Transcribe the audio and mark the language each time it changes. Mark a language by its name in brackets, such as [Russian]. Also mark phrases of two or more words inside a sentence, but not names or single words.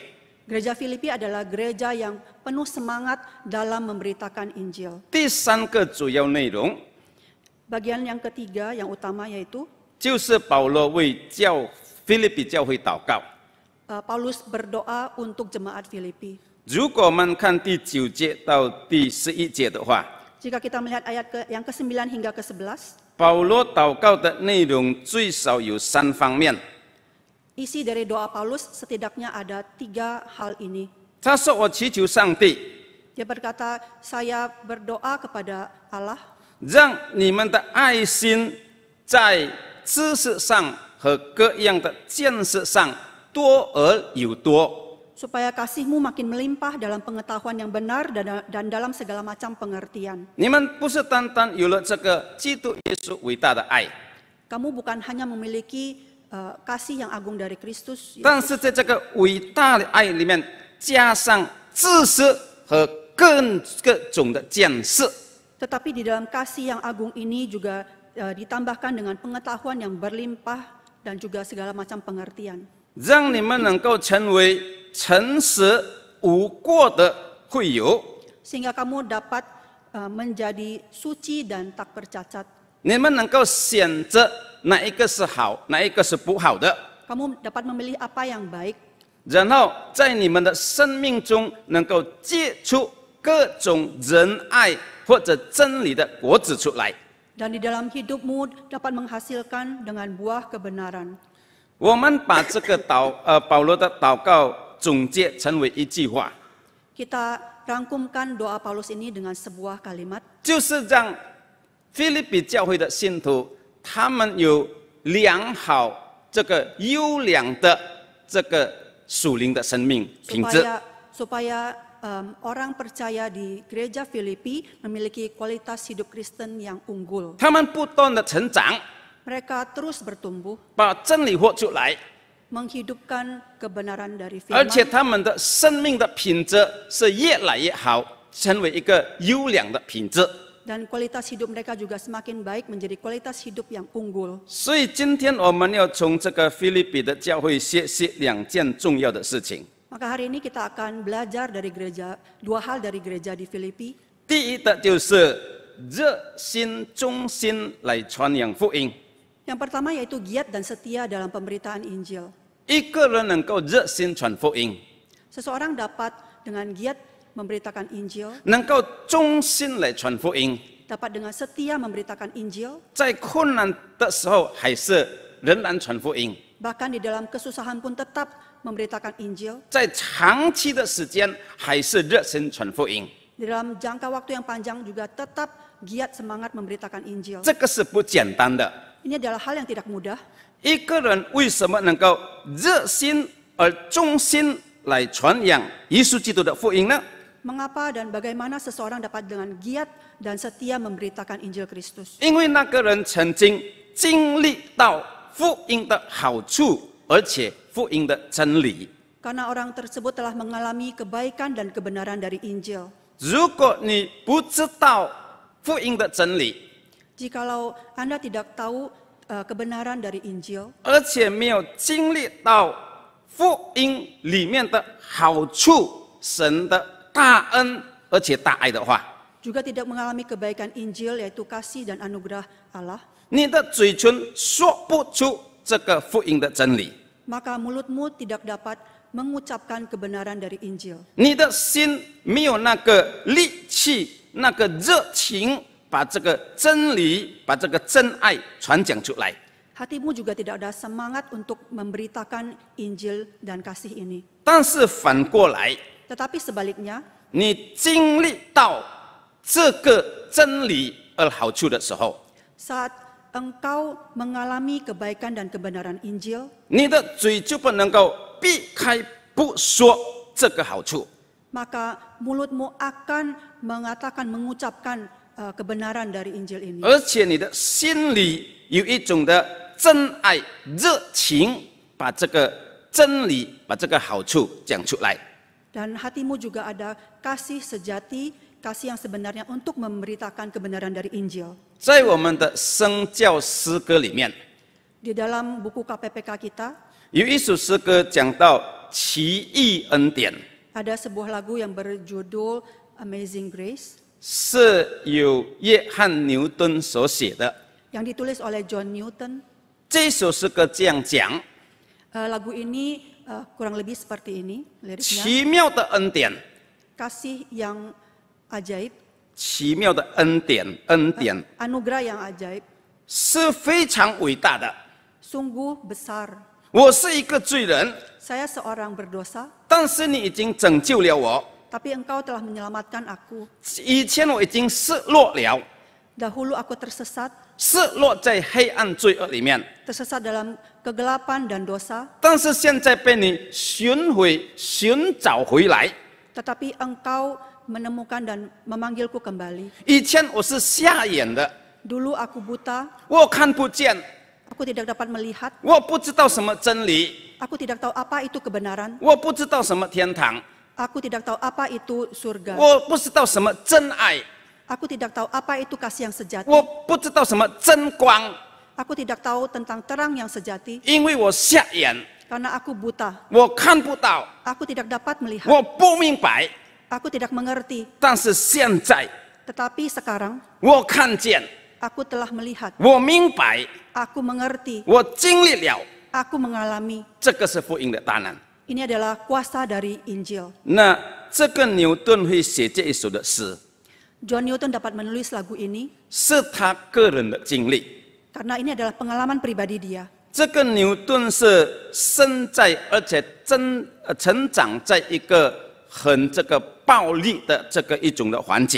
[Indonesian] gereja Filipi adalah gereja yang penuh semangat dalam memberitakan Injil. [Chinese] 第三个主要内容 [Indonesian] Bagian yang ketiga yang utama yaitu [Chinese] 就是保罗为腓立比教会祷告。 [Indonesian] Paulus berdoa untuk jemaat Filipi. [Chinese] 如果我们看第9节到第11节的话， [Indonesian] Jika kita melihat ayat yang ke-9 hingga ke-11, [Chinese] 保罗祷告的内容最少有3方面。 [Indonesian] isi dari doa Paulus setidaknya ada 3 hal ini. [Chinese] 他说：“我祈求上帝， [Indonesian] Dia berkata, saya berdoa kepada Allah [Chinese] 让你们的爱心在知识上和各样的见识上多而有多。 [Indonesian] supaya kasih-Mu makin melimpah dalam pengetahuan yang benar dan dalam segala macam pengertian. [Chinese] 你们不是单单有了这个基督耶稣伟大的爱， [Indonesian] Kamu bukan hanya memiliki kasih yang agung dari Kristus, [Chinese] 但是在这个伟大的爱里面加上知识和各种的见识。 [Indonesian] tetapi di dalam kasih yang agung ini juga ditambahkan dengan pengetahuan yang berlimpah dan juga segala macam pengertian. [Chinese] 让你们能够成为诚实无过的会友， [Indonesian] Sehingga kamu dapat menjadi suci dan tak bercacat. [Chinese] 你们能够选择哪一个是好，哪一个是不好的， [Indonesian] Kamu dapat memilih apa yang baik, [Chinese] 然后在你们的生命中能够结出各种仁爱或者真理的果子出来。 [Indonesian] dan di dalam hidupmu dapat menghasilkan dengan buah kebenaran. [Chinese] 我们把这个保罗的祷告总结成为一句话， [Indonesian] Kita rangkumkan doa Paulus ini dengan sebuah kalimat, [Chinese] 就是让腓立比教会的信徒，他们有良好这个优良的这个属灵的生命品质。 [Indonesian] supaya orang percaya di gereja Filipi memiliki kualitas hidup Kristen yang unggul. [Chinese] 他们不断的成长， [Indonesian] Mereka terus bertumbuh, [Chinese] 把真理活出来， [Indonesian] menghidupkan kebenaran dari [Chinese] 而且 [Indonesian] firman, [Chinese] 他们的生命的品质是越来越好，成为一个优良的品质。 [Indonesian] dan kualitas hidup mereka juga semakin baik menjadi kualitas hidup yang unggul. [Chinese] 所以今天我们要从这个腓立比的教会学习2件重要的事情。 [Indonesian] Maka hari ini kita akan belajar dari dua hal dari gereja di Filipi. [Chinese] 第一的就是热心忠心来传扬福音。 [Indonesian] Yang pertama yaitu giat dan setia dalam pemberitaan Injil. [Chinese] 一个人能够热心传福音， [Indonesian] Seseorang dapat dengan giat memberitakan Injil, [Chinese] 能够忠心来传福音， [Indonesian] dapat dengan setia memberitakan Injil, [Chinese] 在困难的时候还是仍然传福音， [Indonesian] bahkan di dalam kesusahan pun tetap memberitakan Injil, [Chinese] 在长期的时间还是热心传福音。 [Indonesian] di dalam jangka waktu yang panjang juga tetap giat semangat memberitakan Injil. [Chinese] 这个是不简单的。 [Indonesian] Ini adalah hal yang tidak mudah. [Chinese] 一个人为什么能够热心而忠心来传扬耶稣基督的福音呢？ [Indonesian] Mengapa dan bagaimana seseorang dapat dengan giat dan setia memberitakan Injil Kristus? [Chinese] 因为那个人曾经经历到福音的好处，而且福音的真理。 [Indonesian] Karena orang tersebut telah mengalami kebaikan dan kebenaran dari Injil. [Chinese] 如果你不知道福音的真理， [Indonesian] Jikalau Anda tidak tahu kebenaran dari Injil, [Chinese] 而且没有经历到福音里面的好处，神的大恩而且大爱的话， [Indonesian] juga tidak mengalami kebaikan Injil yaitu kasih dan anugerah Allah, [Chinese] 你的嘴唇说不出这个福音的真理， [Indonesian] maka mulutmu tidak dapat mengucapkan kebenaran dari Injil. [Chinese] 你的心没有那个力气、那个热情，把这个真理、把这个真爱传讲出来。 [Indonesian] Hatimu juga tidak ada semangat untuk memberitakan Injil dan kasih ini. [Chinese] 但是反过来， [Indonesian] Tetapi sebaliknya, [Chinese] 你经历到这个真理而好处的时候， [Indonesian] saat engkau mengalami kebaikan dan kebenaran Injil, [Chinese] 你的嘴就不能够避开不说这个好处。 [Indonesian] maka mulutmu akan mengucapkan kebenaran dari Injil ini. [Chinese] 而且你的心里有一种的真爱、热情，把这个真理、把这个好处讲出来。 [Indonesian] Dan hatimu juga ada kasih sejati, kasih yang sebenarnya untuk memberitakan kebenaran dari Injil. [Chinese] 在我们的圣教诗歌里面， [Indonesian] Di dalam buku KPPK kita, [Chinese] 有一首诗歌讲到奇异恩典， [Indonesian] ada sebuah lagu yang berjudul Amazing Grace, [Chinese] 是由约翰牛顿所写的。 [Indonesian] yang ditulis oleh John Newton. [Chinese] 这首诗歌这样讲： [Indonesian] Lagu ini kurang lebih seperti ini liriknya. [Chinese] 奇妙的恩典， [Indonesian] Kasih yang ajaib, [Chinese] 奇妙的恩典，恩典 [Indonesian] anugerah yang ajaib, [Chinese] 是非常伟大的。 [Indonesian] sungguh besar. [Chinese] 我是一个罪人， [Indonesian] Saya seorang berdosa, [Chinese] 但是你已经拯救了我。 [Indonesian] tapi engkau telah menyelamatkan aku. [Chinese] 以前我已经失落了， [Indonesian] Dahulu aku tersesat, [Chinese] 失落在黑暗罪恶里面， [Indonesian] tersesat dalam kegelapan dan dosa, [Chinese] 但是现在被你寻找回来。 [Indonesian] tetapi engkau menemukan dan memanggilku kembali. [Chinese] 以前我是瞎眼的， [Indonesian] Dulu aku buta, [Chinese] 我看不见， [Indonesian] aku tidak dapat melihat, [Chinese] 我不知道什么真理， [Indonesian] aku tidak tahu apa itu kebenaran, [Chinese] 我不知道什么天堂， [Indonesian] aku tidak tahu apa itu surga, [Chinese] 我不知道什么真爱， [Indonesian] aku tidak tahu apa itu kasih yang sejati, [Chinese] 我不知道什么真光， [Indonesian] aku tidak tahu tentang terang yang sejati, [Chinese] 因为我瞎眼， [Indonesian] karena aku buta, [Chinese] 我看不到， [Indonesian] aku tidak dapat melihat, [Chinese] 我不明白。 [Indonesian] aku tidak mengerti, [Chinese] 但是现在 [Indonesian] tetapi sekarang [Chinese] 我看见， [Indonesian] aku telah melihat, [Chinese] 我明白， [Indonesian] aku mengerti, [Chinese] 我经历了， [Indonesian] aku mengalami. [Chinese] 这个是福音的大能。 [Indonesian] Ini adalah kuasa dari Injil. [Chinese] 那这个牛顿会写这一首的诗， [Indonesian] John Newton dapat menulis lagu ini [Chinese] 是他个人的经历。 [Indonesian] karena ini adalah pengalaman pribadi dia. [Chinese] 这个牛顿是生在而且成长在一个很这个暴力的这个一种的环境，